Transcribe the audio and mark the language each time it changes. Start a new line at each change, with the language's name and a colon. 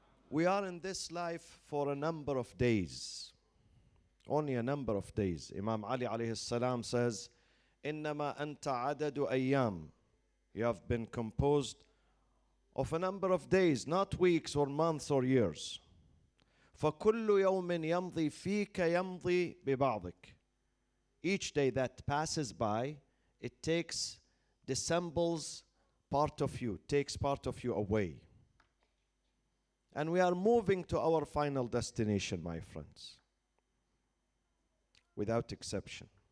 English: We are in this life for a number of days, only a number of days. Imam Ali alayhi salam says,
Arabic: إنما أنت عدد أيام.
English: You have been composed of a number of days, not weeks or months or years.
Arabic: فكل يوم يمضي فيك يمضي ببعضك.
English: Each day that passes by, it dissembles part of you, takes part of you away. And we are moving to our final destination, my friends, without exception.